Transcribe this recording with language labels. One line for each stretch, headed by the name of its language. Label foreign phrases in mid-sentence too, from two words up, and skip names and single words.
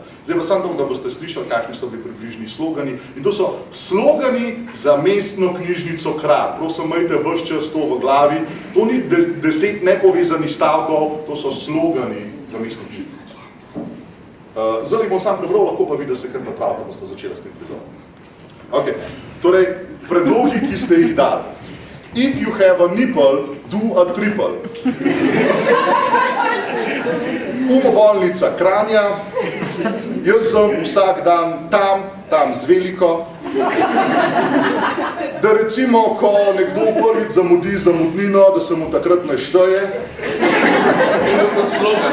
Slovenian: Zdaj pa samo to, da boste slišali, kakšni so bili približni slogani. In to so slogani za Mestno knjižnico Kranj. Prosim, imejte ves čas to v glavi. To ni 10 nepovezanih stavkov, to so slogani za Mestno knjižnico. Zdaj bom sam prebral, lahko pa vidi, da se kar napravite, da boste začeli s tem prizorom. Okay. Torej, predlogi, ki ste jih dali.
English: If you have a nipple, do a triple.
Slovenian: Umobolnica Kranja. Jaz sem vsak dan tam z veliko. Da recimo, ko nekdo prvič zamudi zamudnino, da se mu takrat ne šteje. To je kot slogan.